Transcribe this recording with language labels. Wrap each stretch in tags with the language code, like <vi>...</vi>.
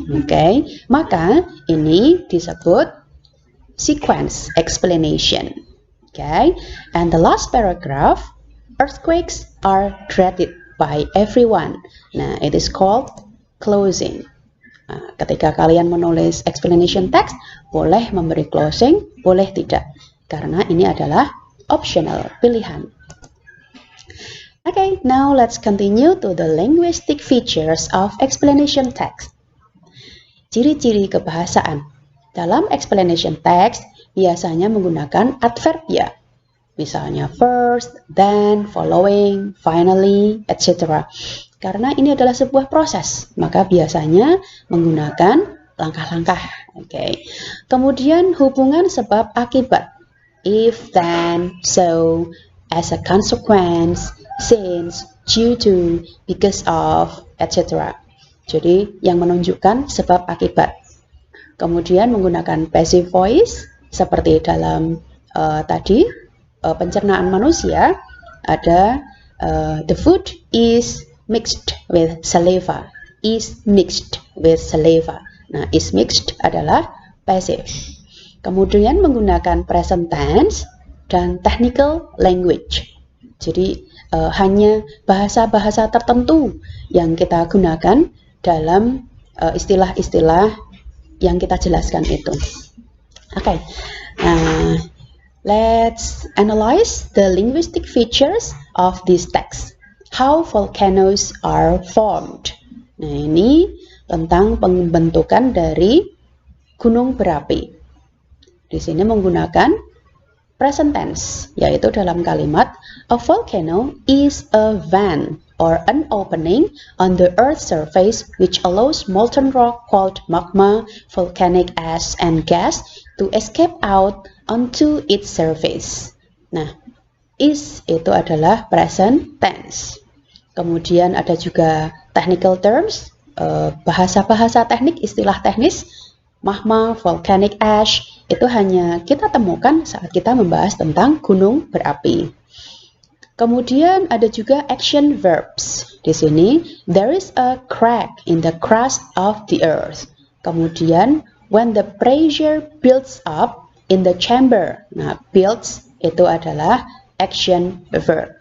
<id>Okay, maka ini disebut sequence explanation.</id> <en>Okay, and the last paragraph, earthquakes are dreaded by everyone. Nah, it is called closing.</en> <id>Nah, ketika kalian menulis explanation text, boleh memberi closing, boleh tidak, karena ini adalah optional, pilihan.</id> <en>Okay, now let's continue to the linguistic features of explanation text.</en> <id>Ciri-ciri kebahasaan. Dalam explanation text, biasanya menggunakan adverbia. Misalnya</id> <en>first, then, following, finally, etc.</en> <id>Karena ini adalah sebuah proses, maka biasanya menggunakan langkah-langkah. Okay. Kemudian hubungan sebab akibat.</id> <en>If, then, so, as a consequence, since, due to, because of, etc.</en> <id>Jadi yang menunjukkan sebab akibat. Kemudian menggunakan passive voice seperti dalam tadi pencernaan manusia ada</id> <en>the food is mixed with saliva. Is mixed with saliva.</en> <id>Nah, is mixed adalah passive. Kemudian menggunakan present tense dan technical language. Jadi hanya bahasa-bahasa tertentu yang kita gunakan dalam istilah-istilah yang kita jelaskan itu.</id> <en>Okay, let's analyze the linguistic features of this text. How volcanoes are formed.</en> <id>Nah, ini tentang pembentukan dari gunung berapi. Di sini menggunakan present tense, yaitu dalam kalimat</id> <en>a volcano is a vent or an opening on the earth's surface which allows molten rock called magma, volcanic ash, and gas to escape out onto its surface.</en> <id>Nah, is itu adalah present tense. Kemudian ada juga technical terms, bahasa-bahasa teknik, istilah teknis. Magma, volcanic ash, itu hanya kita temukan saat kita membahas tentang gunung berapi. Kemudian ada juga action verbs. Di sini,</id> <en>there is a crack in the crust of the earth.</en> <id>Kemudian,</id> <en>when the pressure builds up in the chamber.</en> <id>Nah, builds itu adalah action verb.</id>